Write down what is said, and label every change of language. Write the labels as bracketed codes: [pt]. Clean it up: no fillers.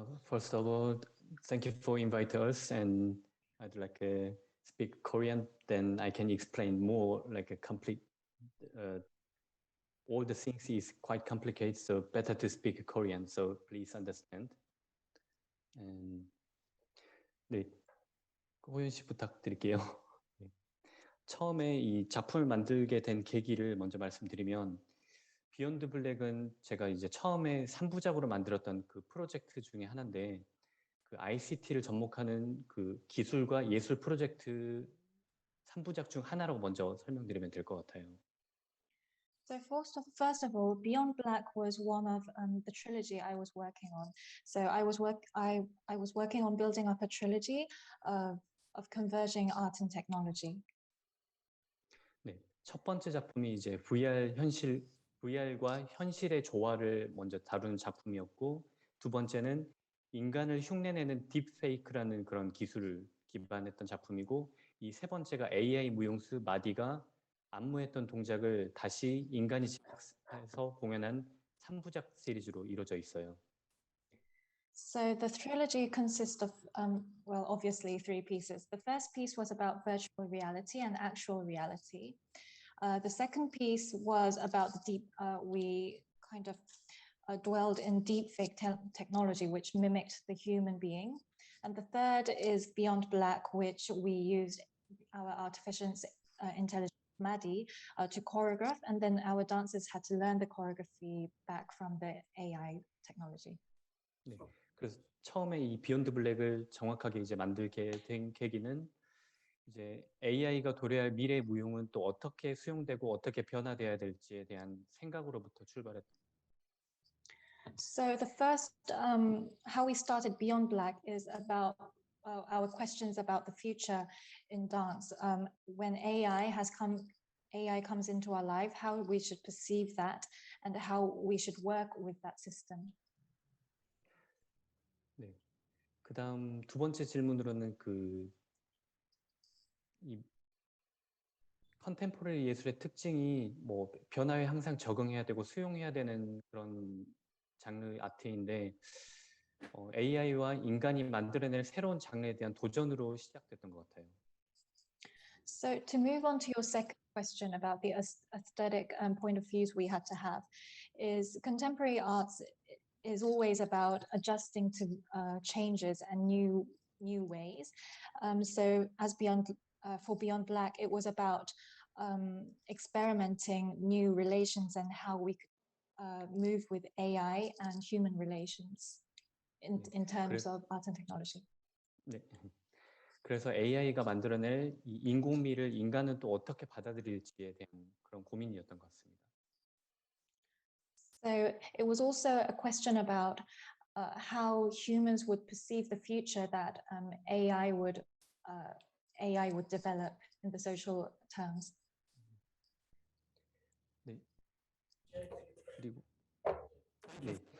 [en] First of all, thank you for inviting us, and I'd like to speak Korean, then I can explain more like a complete, all the things is quite complicated, so better to speak Korean, so please understand. [ko] 네, 호연 씨 부탁드릴게요. 처음에 이 작품을 만들게 된 계기를 먼저 말씀드리면, 비욘드 블랙은 제가 이제 처음에 3부작으로 만들었던 그 프로젝트 중에 하나인데, 그 ICT를 접목하는 그 기술과 예술 프로젝트 3부작 중 하나라고 먼저 설명드리면 될 것 같아요. [en] So first of all, Beyond Black was one of the trilogy I was working on. So I was working on building up a trilogy of converging art and technology. [ko] 네, 첫 번째 작품이 이제 VR과 현실의 조화를 먼저 다루는 작품이었고, 두 번째는 인간을 흉내내는 딥페이크라는 그런 기술을 기반했던 작품이고, 이 세 번째가 AI 무용수 마디가 안무했던 동작을 다시 인간이 제작해서 공연한 3부작 시리즈로 이루어져 있어요. [en] So the trilogy consists of, well, obviously 3 pieces. The first piece was about virtual reality and actual reality. The second piece was about the deep, we kind of dwelled in deepfake technology, which mimicked the human being. And the third is Beyond Black, which we used our artificial intelligence Maddie to choreograph, and then our dancers had to learn the choreography back from the AI technology. [ko] 네, 그래서 처음에 이 비욘드 블랙을 정확하게 이제 만들게 된 계기는 이제 AI가 도래할 미래 무용은 또 어떻게 수용되고 어떻게 변화돼야 될지에 대한 생각으로부터 출발했다. [en] So the first, how we started Beyond Black is about our questions about the future in dance. When AI comes into our life, how we should perceive that and how we should work with that system. [ko] 네, 그다음 두 번째 질문으로는 이 컨템포러리 예술의 특징이 뭐 변화에 항상 적응해야 되고 수용해야 되는 그런 장르 아트인데 AI와 인간이 만들어낼 새로운 장르에 대한 도전으로 시작됐던 것 같아요. [en] So to move on to your second question about the aesthetic point of views we had to have, is contemporary arts is always about adjusting to changes and new ways. So as for Beyond Black, it was about experimenting new relations and how we could move with AI and human relations in terms of art and technology. [ko] 네. 그래서 AI가 만들어낼 이 인공미를 인간은 또 어떻게 받아들일지에 대한 그런 고민이었던 것 같습니다. [en] So it was also a question about how humans would perceive the future that AI would develop in the social terms. [ko] 네. 그리고 네.